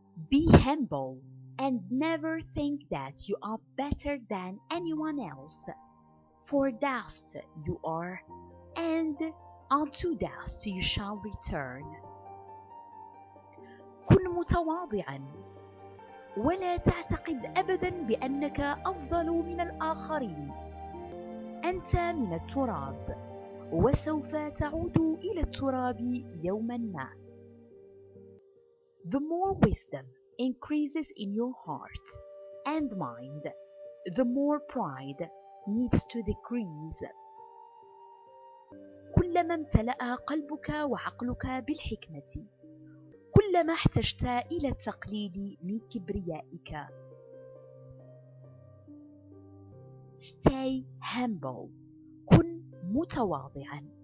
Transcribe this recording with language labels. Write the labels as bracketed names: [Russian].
[English] Be humble and never think that you are better than anyone else, for dust you are, and Unto dust you shall return. [Arabic] كن متواضعا، ولا تعتقد أبدا بأنك أفضل من الآخرين. أنت من التراب، وسوف تعود إلى التراب يوما ما. [English] The more wisdom increases in your heart and mind, the more pride needs to decrease. [Arabic] كلما امتلأ قلبك وعقلك بالحكمة، كلما احتجت إلى التقليل من كبريائك. [English] Stay humble. [Arabic] كن متواضعا.